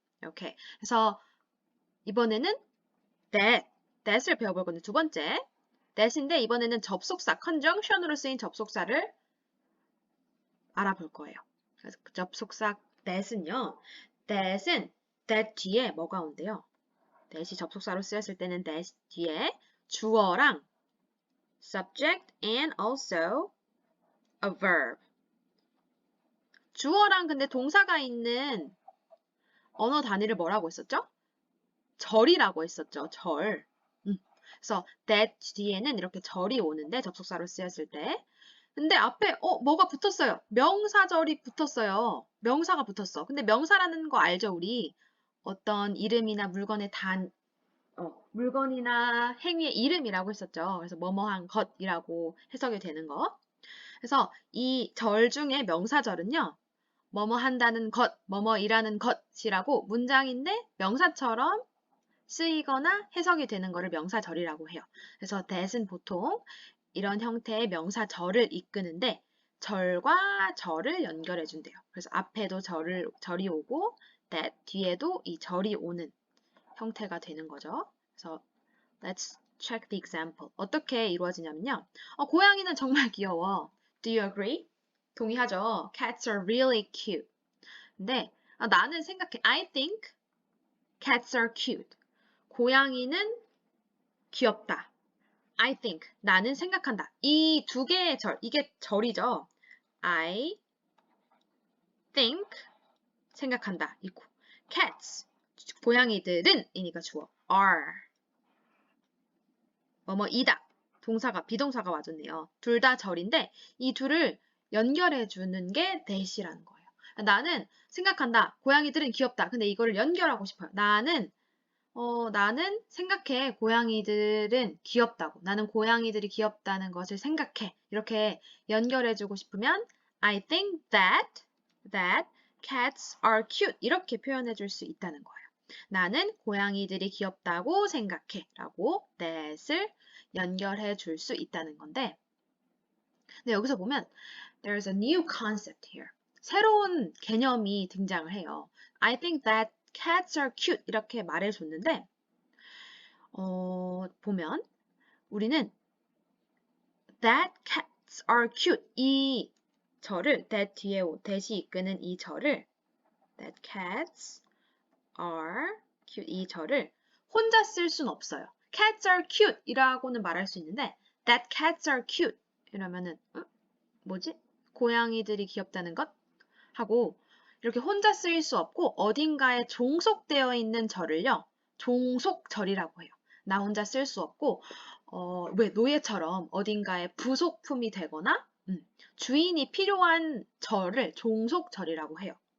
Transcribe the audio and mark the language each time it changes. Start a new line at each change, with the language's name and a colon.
Korean: 이렇게 그래서 이번에는 that을 배워볼 건데 두 번째 that인데 이번에는 접속사 conjunction으로 쓰인 접속사를 알아볼 거예요. 그래서 그 접속사 that은요. that은 that 뒤에 뭐가 온대요? that이 접속사로 쓰였을 때는 that 뒤에 주어랑
English: subject and also a verb.
Korean: 주어랑 근데 동사가 있는 언어 단위를 뭐라고 했었죠? 절이라고 했었죠. 절. 그래서 that 뒤에는 이렇게 절이 오는데 접속사로 쓰였을 때. 근데 앞에 뭐가 붙었어요? 명사절이 붙었어요. 명사가 붙었어. 근데 명사라는 거 알죠, 우리? 어떤 이름이나 물건의 물건이나 행위의 이름이라고 했었죠. 그래서 뭐뭐한 것이라고 해석이 되는 거. 그래서 이 절 중에 명사절은요. 뭐뭐 한다는 것, 뭐뭐이라는 것이라고 문장인데 명사처럼 쓰이거나 해석이 되는 거를 명사절이라고 해요. 그래서 that은 보통 이런 형태의 명사 절을 이끄는데 절과 절을 연결해 준대요. 그래서 앞에도 절이 오고 that 뒤에도 이 절이 오는 형태가 되는 거죠. 그래서
English: let's check the example.
Korean: 어떻게 이루어지냐면요. 고양이는 정말 귀여워.
English: Do you agree?
Korean: 동의하죠?
English: Cats are really cute.
Korean: 근데 나는 생각해.
English: I think cats are cute.
Korean: 고양이는 귀엽다.
English: I think.
Korean: 나는 생각한다. 이 두 개의 절. 이게 절이죠. I think. 생각한다. 이 cats. 고양이들은 이니까 주어.
English: are.
Korean: 뭐뭐이다. 동사가 비동사가 와줬네요. 둘 다 절인데 이 둘을 연결해 주는 게 that이라는 거예요. 나는 생각한다. 고양이들은 귀엽다. 근데 이거를 연결하고 싶어요. 나는 생각해. 고양이들은 귀엽다고. 나는 고양이들이 귀엽다는 것을 생각해. 이렇게 연결해주고 싶으면
English: I think that cats are cute.
Korean: 이렇게 표현해줄 수 있다는 거예요. 나는 고양이들이 귀엽다고 생각해. 라고 that을 연결해줄 수 있다는 건데 근데 여기서 보면
English: there's a new concept here.
Korean: 새로운 개념이 등장을 해요.
English: I think that cats are cute
Korean: 이렇게 말해줬는데 보면 우리는 that cats are cute 이 절을 that 뒤에 that이 이끄는 이 절을 that cats are cute 이 절을 혼자 쓸 순 없어요.
English: cats are cute
Korean: 이라고는 말할 수 있는데
English: that cats are cute
Korean: 이러면은 뭐지? 고양이들이 귀엽다는 것? 하고 이렇게 혼자 쓰일 수 없고 어딘가에 종속되어 있는 절을요. 종속절이라고 해요. 나 혼자 쓸 수 없고 왜 노예처럼 어딘가에 부속품이 되거나 주인이 필요한 절을 종속절이라고 해요.